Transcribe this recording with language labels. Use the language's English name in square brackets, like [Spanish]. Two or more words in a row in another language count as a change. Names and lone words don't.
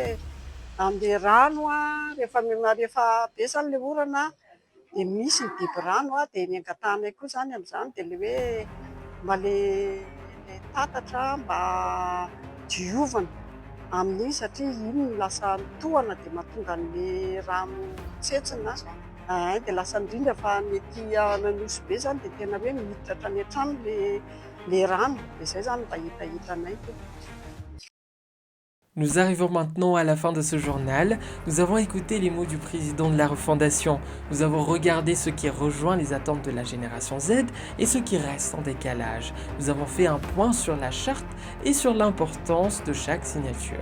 [Malagasy] andeha rano rehefa besany ilay orana dia misy ny biby rano dia ny angatahanay koa izany amin'izany dia ilay hoe mba ilay tatatra mba diovana amin'iny satria iny no lasa mitohana dia mahatonga ny rano tsetsina dia lasa indrindra fa mety nanosy be izany dia tena hoe miditra hatrany an-trano ilay rano dia izay izany mba hitahitanay. [French] Nous arrivons maintenant à la fin de ce journal. Nous avons écouté les mots du président de la refondation. Nous avons regardé ce qui rejoint les attentes de la génération Z et ce qui reste en décalage. Nous avons fait un point sur la charte et sur l'importance de chaque signature.